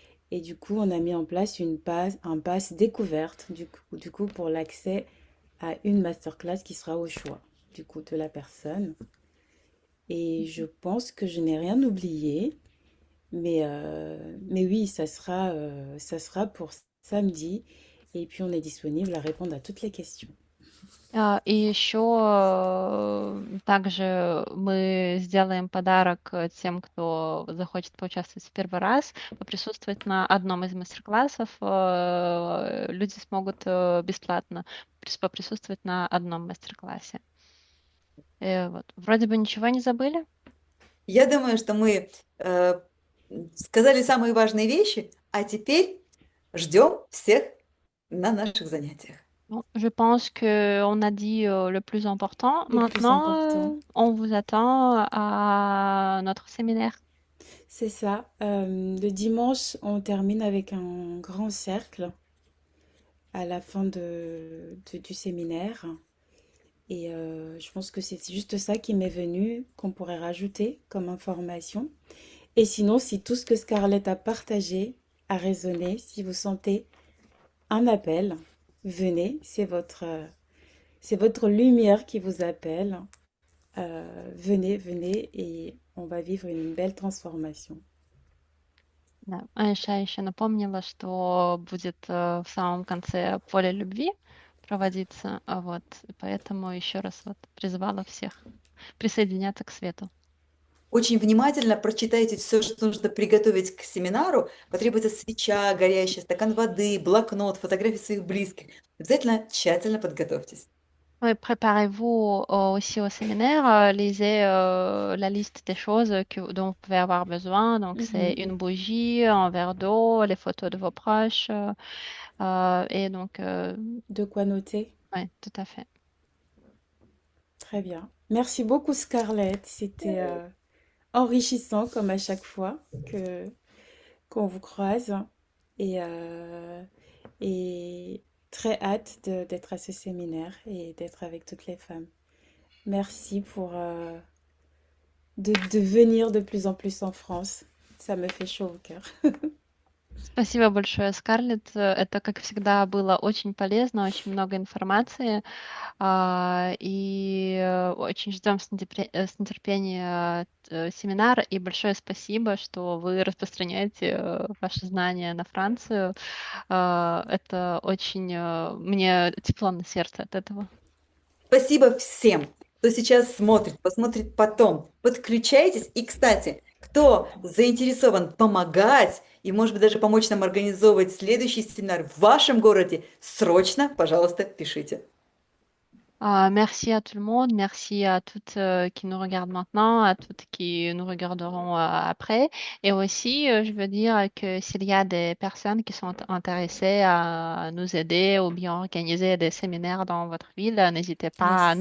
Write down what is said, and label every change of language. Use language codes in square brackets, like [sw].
[fr] Et du coup, on a mis en place un pass découverte, du coup, pour l'accès à une masterclass qui sera au choix, du coup, de la personne. Et je pense que je n'ai rien oublié, mais oui, ça sera pour samedi. Et puis, on est disponible à répondre à toutes les questions. [ru] И еще также мы сделаем подарок тем, кто захочет поучаствовать в первый раз, поприсутствовать на одном из мастер-классов. Люди смогут бесплатно поприсутствовать на одном мастер-классе. Вот. Вроде бы ничего не забыли. Я думаю, что мы сказали самые важные вещи, а теперь ждем всех на наших занятиях. [fr] Bon, je pense qu'on a dit le plus important. Le plus Maintenant, important, on vous attend à notre séminaire. c'est ça. Le dimanche, on termine avec un grand cercle à la fin du séminaire. Et je pense que c'est juste ça qui m'est venu, qu'on pourrait rajouter comme information. Et sinon, si tout ce que Scarlett a partagé à résonner, si vous sentez un appel, venez, c'est votre lumière qui vous appelle. Venez, venez et on va vivre une belle transformation. [ru] Да. Аиша еще напомнила, что будет в самом конце поле любви проводиться, вот, поэтому еще раз вот призвала всех присоединяться к свету. Очень внимательно прочитайте все, что нужно приготовить к семинару. Потребуется свеча горящая, стакан воды, блокнот, фотографии своих близких. Обязательно тщательно подготовьтесь. [fr] Oui, préparez-vous aussi au séminaire, lisez la liste des choses dont vous pouvez avoir besoin. Donc, c'est Mhm. une bougie, un verre d'eau, les photos de vos proches. Et donc, De quoi noter? ouais, tout à fait. Très bien. Merci beaucoup Scarlett. C'était enrichissant comme à chaque fois que qu'on vous croise et, et très hâte d'être à ce séminaire et d'être avec toutes les femmes. Merci pour de venir de plus en plus en France. Ça me fait chaud au cœur. [ru] Спасибо большое, Скарлетт. Это, как всегда, было очень полезно, очень много информации. Очень ждем с нетерпением семинар. И большое спасибо, что вы распространяете ваши знания на Францию. Это очень мне тепло на сердце от этого. Спасибо всем, кто сейчас смотрит, посмотрит потом. Подключайтесь. И, кстати, кто заинтересован помогать и, может быть, даже помочь нам организовывать следующий семинар в вашем городе, срочно, пожалуйста, пишите. [fr] Merci à tout le monde, merci à toutes qui nous regardent maintenant, à toutes qui nous regarderont après. Et aussi, je veux dire que s'il y a des personnes qui sont intéressées à nous aider ou bien organiser des séminaires dans votre ville, n'hésitez pas à nous